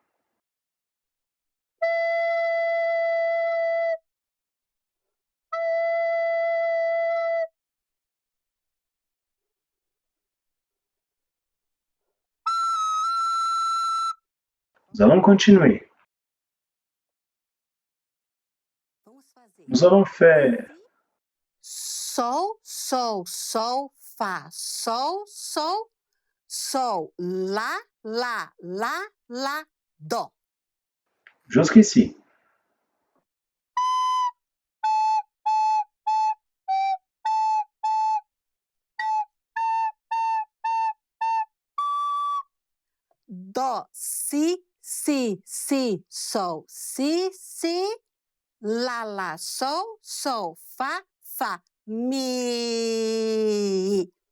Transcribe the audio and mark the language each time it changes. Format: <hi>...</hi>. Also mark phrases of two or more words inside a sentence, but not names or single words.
<fr>Nous allons continuer. Nous allons faire</fr> <pt>sol, sol, sol, fá, sol, sol, sol, lá, lá, lá, lá, dó.</pt> <fr>jusqu'ici.</fr> <pt>Dó, si, si, si, sol, si, si, lá, sol, sol, fá, fá, mi.</pt>